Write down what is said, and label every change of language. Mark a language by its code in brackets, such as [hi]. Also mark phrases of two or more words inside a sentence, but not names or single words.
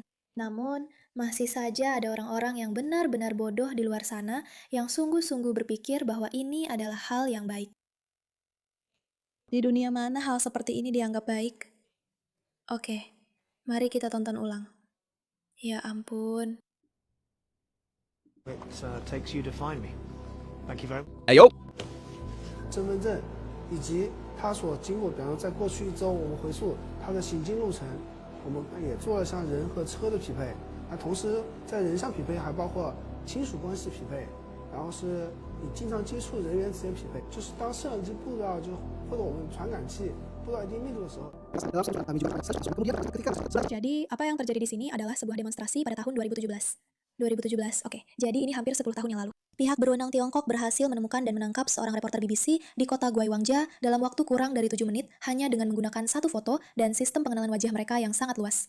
[id] Namun, masih saja ada orang-orang yang benar-benar bodoh di luar sana yang sungguh-sungguh berpikir bahwa ini adalah hal yang baik. Di dunia mana hal seperti ini dianggap baik? Oke, mari kita tonton ulang. Ya ampun. [en] It takes you to find me. Thank you very much. [id] ayo, [zh] 身份证，以及他所经过，比方说在过去一周，我们回溯他的行经路程，我们也做了像人和车的匹配，那同时在人上匹配还包括亲属关系匹配，然后是你经常接触人员之间匹配，就是当摄像机布到就或者我们传感器布到一定密度的时候。 [id] Jadi, apa yang terjadi di sini adalah sebuah demonstrasi pada tahun 2017. 2017, oke. Jadi ini hampir 10 tahun yang lalu. Pihak berwenang Tiongkok berhasil menemukan dan menangkap seorang reporter BBC di kota Guiwangja dalam waktu kurang dari 7 menit hanya dengan menggunakan satu foto dan sistem pengenalan wajah mereka yang sangat luas.